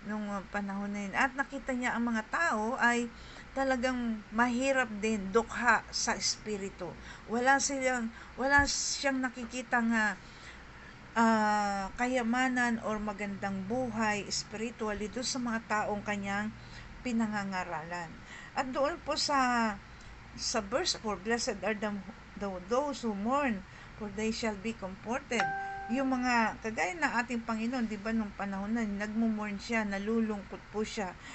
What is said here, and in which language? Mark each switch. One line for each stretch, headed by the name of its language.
Filipino: Nung panahon na yun. At nakita niya ang mga tao ay talagang mahirap din, dukha sa espiritu. Wala siyang nakikitang kayamanan or magandang buhay spiritually doon sa mga taong kanyang pinangangaralan. At doon po sa
English: verse 4, blessed are those who mourn, for they shall be comforted.
Filipino: Yung mga, kagaya na ating Panginoon, di ba, nung panahon na, nagmumurn siya, nalulungkot po siya.